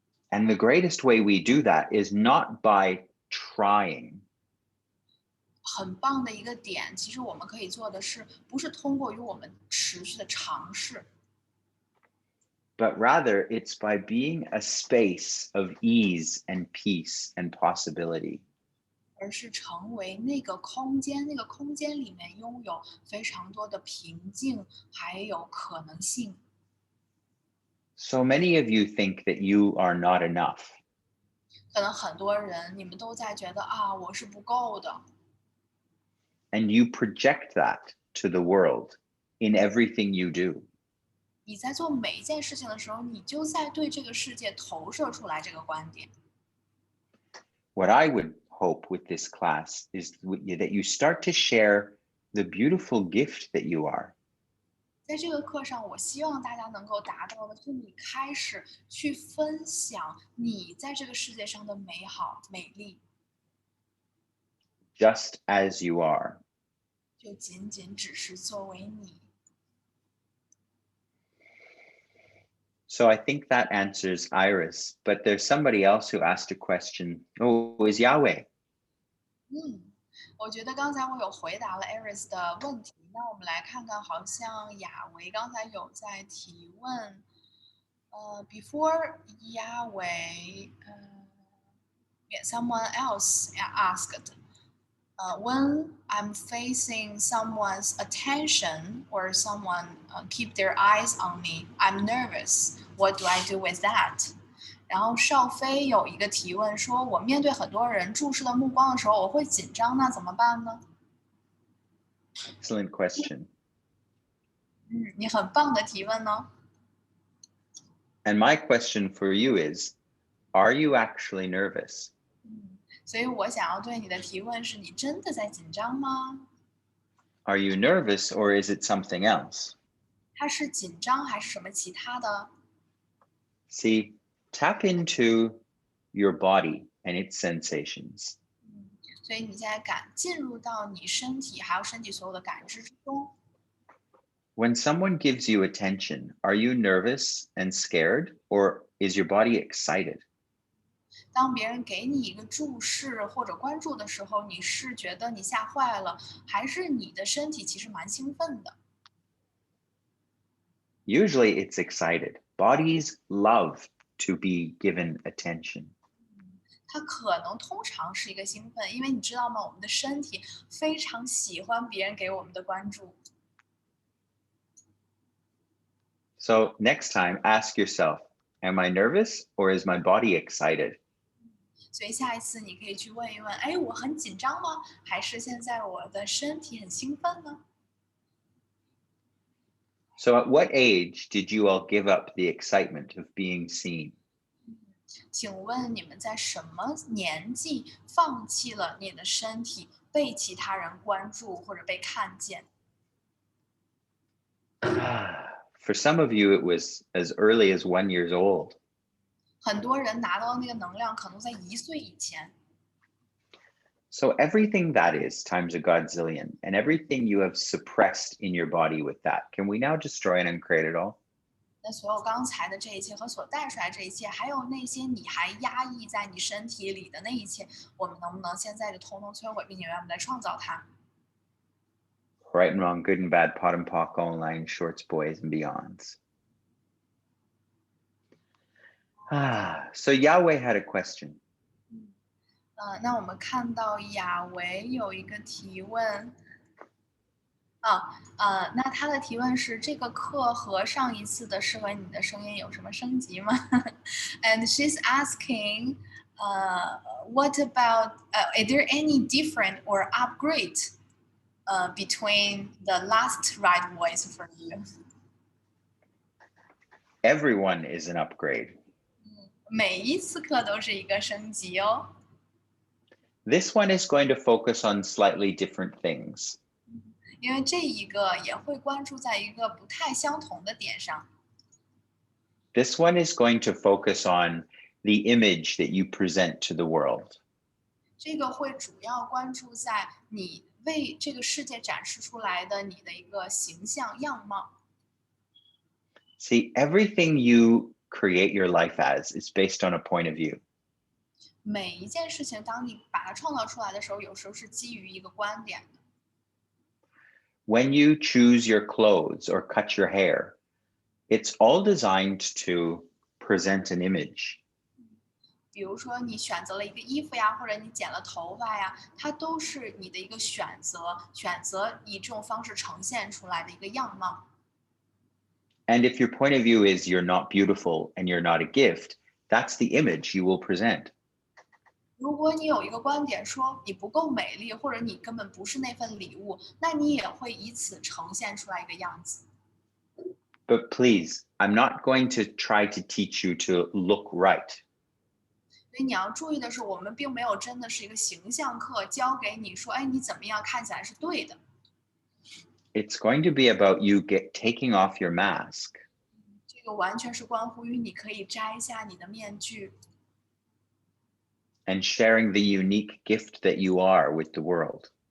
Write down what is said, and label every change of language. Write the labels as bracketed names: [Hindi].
[English] And the greatest way we do that is not by trying, [Chinese] 很棒的一个点，其实我们可以做的是，不是通过于我们持续的尝试， [English] but rather it's by being a space of ease and peace and possibility. [Chinese] 而是成为那个空间，那个空间里面拥有非常多的平静，还有可能性。 [English] So many of you think that you are not enough. [Chinese] 可能很多人你们都在觉得啊，我是不够的， [English] And you project that to the world in everything you do. [Chinese] 你在做每一件事情的时候，你就在对这个世界投射出来这个观点。 [English] What I would hope with this class is that you start to share the beautiful gift that you are. [Chinese] 在这个课上，我希望大家能够达到的是，你开始去分享你在这个世界上的美好、美丽， [English] Just as you are. [Chinese] 就仅仅只是作为你。 [English] So I think that answers Iris, but there's somebody else who asked a question. Oh, is Yahweh? [Chinese] 嗯，我觉得刚才我有回答了 Aris 的问题，那我们来看看，好像雅维刚才有在提问。 [English] Before Yahweh, yeah, someone else asked, when I'm facing someone's attention or someone keep their eyes on me, I'm nervous. What do I do with that? [Chinese] 然后邵飞有一个提问说，我面对很多人注视的目光的时候，我会紧张，那怎么办呢？ [English] Excellent question. [Chinese] 你很棒的提问呢。 [English] And my question for you is, are you actually nervous? [Chinese] 所以我想要对你的提问是：你真的在紧张吗？ [English] Are you nervous or is it something else? [Chinese] 它是紧张还是什么其他的？ [English] See, tap into your body and its sensations. [Chinese] 所以你现在进入到你身体还有身体所有的感知之中。 [English] When someone gives you attention, are you nervous and scared or is your body excited? [Chinese] 当别人给你一个注视或者关注的时候，你是觉得你吓坏了，还是你的身体其实蛮兴奋的？ [English] Usually it's excited. Bodies love to be given attention. [Chinese] 它可能通常是一个兴奋，因为你知道吗？我们的身体非常喜欢别人给我们的关注。 [English] So next time, ask yourself, am I nervous or is my body excited? [Chinese] 所以下一次你可以去问一问，哎，我很紧张吗？还是现在我的身体很兴奋呢？ [English] So at what age did you all give up the excitement of being seen? [Chinese] 请问你们在什么年纪放弃了你的身体被其他人关注或者被看见？ [English] For some of you, it was as early as 1 year old. [Chinese] 很多人拿到那个能量可能在1岁以前。 [English] So everything that is times a godzillion, and everything you have suppressed in your body with that, can we now destroy and uncreate it all? [Chinese] 那所有刚才的这一切和所带出来这一切，还有那些你还压抑在你身体里的那一切，我们能不能现在就通通摧毁，并且让我们来创造它？ [English] Right and wrong, good and bad, pot and pock, online, shorts, boys, and beyonds. So Yahweh had a question. [Chinese] 那我们看到亚维有一个提问，那他的提问是：这个课和上一次的适合你的声音有什么升级吗？ [English] And she's asking, what about? Is there any different or upgrade, between the last right voice for you? Everyone is an upgrade. [Chinese] 每一次课都是一个升级哦。 [English] This one is going to focus on slightly different things. [Chinese] 因为这一个也会关注在一个不太相同的点上。 [English] This one is going to focus on the image that you present to the world. [Chinese] 这个会主要关注在你为这个世界展示出来的你的一个形象样貌。 [English] See, everything you create your life as is based on a point of view. [Chinese] 每一件事情，当你把它创造出来的时候，有时候是基于一个观点的。 [English] When you choose your clothes or cut your hair, it's all designed to present an image. [Chinese] 比如说，你选择了一个衣服呀，或者你剪了头发呀，它都是你的一个选择，选择以这种方式呈现出来的一个样貌。 [English] And if your point of view is you're not beautiful and you're not a gift, that's the image you will present. [Chinese] 如果你有一个观点说你不够美丽，或者你根本不是那份礼物，那你也会以此呈现出来一个样子。 [English] But please, I'm not going to try to teach you to look right. [Chinese] 所以你要注意的是，我们并没有真的是一个形象课，教给你说，哎，你怎么样看起来是对的。 [English] It's going to be about you taking off your mask [Chinese] 这个完全是关乎于你可以摘下你的面具， [English] and sharing the unique gift that you are with the world.